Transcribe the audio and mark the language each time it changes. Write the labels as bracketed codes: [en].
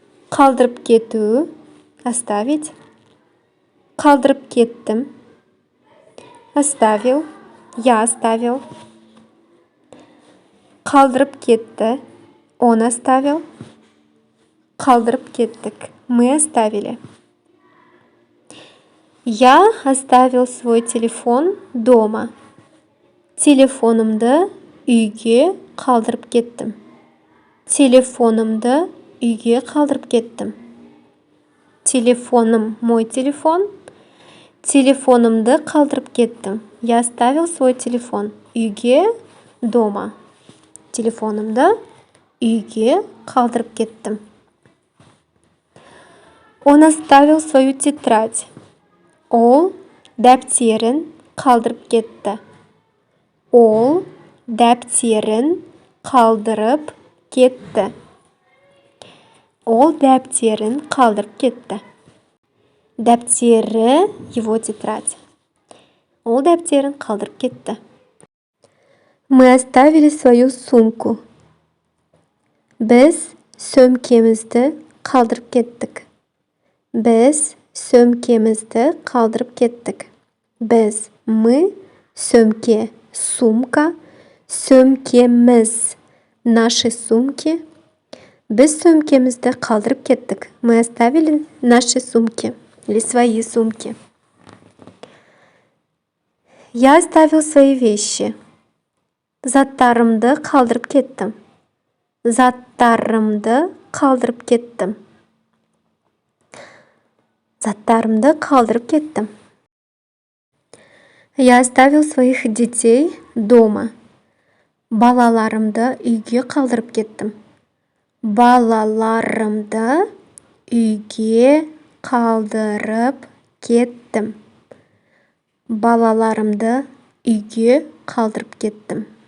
[kk] Қалдырып кету. [ru] Оставить. [kk] Қалдырып кеттім. [ru] Оставил. Я оставил. [kk] Қалдырып кетті. [ru] Он оставил. [kk] Қалдырып кеттік. [ru] Мы оставили. Я оставил свой телефон дома. [kk] Телефонымды үйге қалдырып кеттім. Телефонымды үйге қалдырып кеттім. Телефоным, [ru] мой телефон. [kk] Телефонымды қалдырып кеттім. [ru] Я оставил свой телефон. [kk] Үйге, [ru] дома. [kk] Телефонымды үйге қалдырып кеттім. [ru] Он оставил свою тетрадь. [kk] Ол дәптерін қалдырып кетті. Ол дәптерін қалдырып кетті. Ол дәптерін қалдырып кетті. Дәптері [ru] его тетрадь. [kk] Ол дәптерін қалдырып кетті. [ru] Мы оставили свою сумку. [kk] Біз сөмкемізді қалдырып кеттік. Біз сөмкемізді қалдырып кеттік. Біз, [ru] мы, [kk] сөмке, [ru] сумка, [kk] сөмкеміз, [ru] наши сумки. [kk] Біз сөмкемізді қалдырып кеттік. [ru] Мы оставили наши сумки или свои сумки. Я оставил свои вещи. [kk] Заттарымды қалдырып кеттім. Заттарымды қалдырып кеттім. Заттарымды қалдырып кеттім. [ru] Я оставил своих детей дома. [kk] Балаларымды үйге қалдырып кеттім. Балаларымды үйге қалдырып кеттім. Балаларымды үйге қалдырып кеттім.